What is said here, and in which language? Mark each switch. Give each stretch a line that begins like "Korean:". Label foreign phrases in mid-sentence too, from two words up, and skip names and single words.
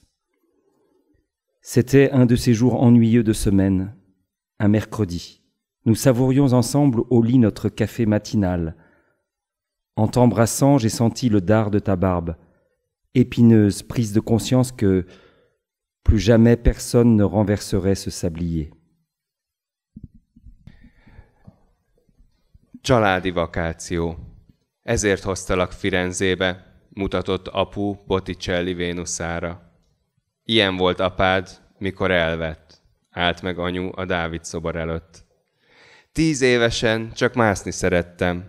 French: C'était un de ces jours ennuyeux de semaine, un mercredi. Nous savourions ensemble au lit notre café matinal. En t'embrassant, j'ai senti le dard de ta barbe, épineuse, prise de conscience que plus jamais personne ne renverserait ce sablier.
Hungarian: Családi vakáció. Ezért hoztalak Firenzébe, mutatott apu Botticelli Vénuszára. Ilyen volt apád, mikor elvett. Állt meg anyu a Dávid szobor előtt. 10 évesen csak mászni szerettem.